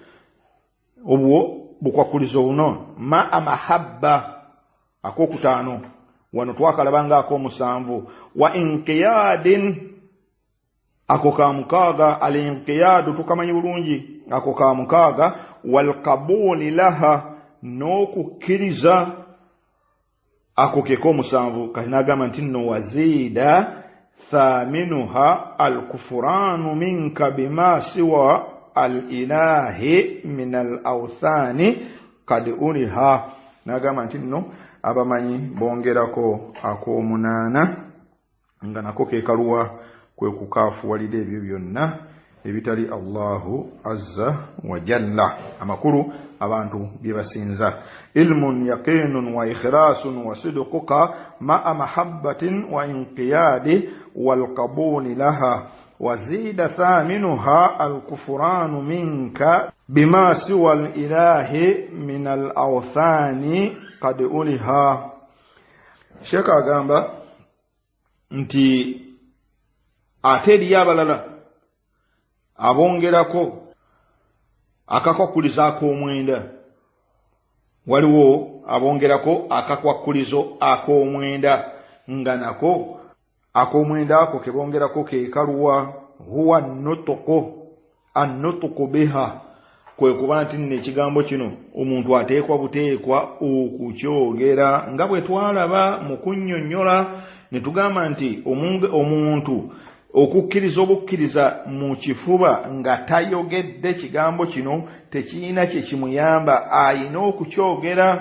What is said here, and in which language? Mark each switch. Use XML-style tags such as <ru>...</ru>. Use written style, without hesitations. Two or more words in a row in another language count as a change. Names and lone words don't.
<lg>obwo bukwakulizo buno</lg> <ar>مع محبة</ar> <lg>akokutaano wano twakalabanga ak'omusanvu,</lg> <ar>وانقياد</ar> <lg>ako ka mukaaga, al-inqiyadu tukamanyi bulungi ako ka mukaaga,</lg> <ar>والقبول لها</ar> <lg>n'okukkiriza ako ke k'omusanvu. Kati n'agamba nti nno</lg> <ar>وزيد ثامنها الكفران منك بما سوى الإله من الأوثان قد أُلِه.</ar> <lg>N'agamba nti nno abamanyi bongerako ak'omunaana nga nako ke kaluwa kwe kukaafuwalira ebyo byonna ebitali</lg> <ar>الله عز وجل,</ar> <lg>amakulu abantu bye basinza.</lg> <ar>علم يقين وإخلاص وصدقك مع محبة وانقياد والقبول لها وزيد ثامنها الكفران منك بما سوى الإله من الأوثان قد أُلِه.</ar> <lg>Sheikh agamba nti ate eriyo abalala abongerako akakwakulizo ak'omwenda. Waliwo abongerako akakwakulizo ak'omwenda nga nako ak'omwenda ako ke bongerako ke kaluwa huwa</lg> <ar>النطق بها,</ar> <lg>kwe kuba nti n'ekigambo kino omuntu ateekwa buteekwa okukyogera nga bwe twalaba mu kunnyonnyola ne tugamba nti omuntu okukkiriza obukkiriza mu kifuba nga tayogedde kigambo kino tekirina kye kimuyamba, ayina okukyogera.</lg>